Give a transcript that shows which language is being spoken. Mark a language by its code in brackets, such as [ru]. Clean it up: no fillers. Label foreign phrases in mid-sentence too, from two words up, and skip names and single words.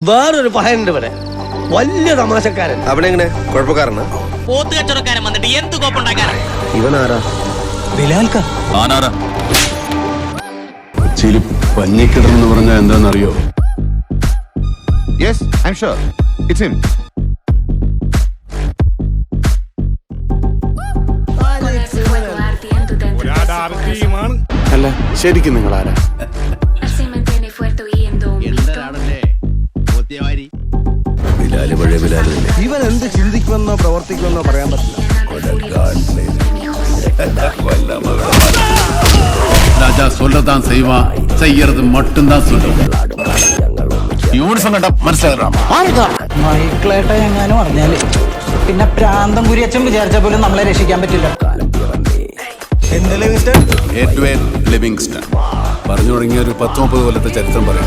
[ml] വേറൊരു പഹയുണ്ട് ഇവിടെ, വലിയ തമാശക്കാരൻ. അവിടെ എങ്ങനെ കുഴപ്പക്കാരനാ? പോത്ത് കച്ചവടക്കാരൻ വന്നിട്ട് എന്ത് കോപ്പുണ്ടാക്കാനാ? ഇവനാരാ? ബിലാൽക്ക കൊച്ചിയിൽ പഞ്ഞിക്കിടന്ന് പറഞ്ഞാൽ എന്താണെന്നറിയോ? [en] Yes, I'm sure. It's him. [ml] അല്ല, ശരിക്കും നിങ്ങൾ ആരാ? ബിലാല് പഴയ ബിലാല് തന്നെ. ഇവൻ എന്ത് ചിന്തിക്കുമെന്നോ പ്രവർത്തിക്കുമെന്നോ പറയാൻ പറ്റില്ല. [ta] ராஜா சொல்லதான் செய்வான், செய்யறது மட்டும்தான் சொல்லுவான். [ml] യൂണിഫോം കണ്ട മനസ്സിലാകാം. മൈക്കിളേട്ട എങ്ങാനും പറഞ്ഞാല് പിന്നെ പ്രാന്തം കുരിയച്ചൻ വിചാരിച്ച പോലും നമ്മളെ രക്ഷിക്കാൻ പറ്റില്ല. ലിവിങ്സ്റ്റൺ പറഞ്ഞു തുടങ്ങിയ ഒരു 10-30 കൊല്ലത്തെ ചരിത്രം പറയാം.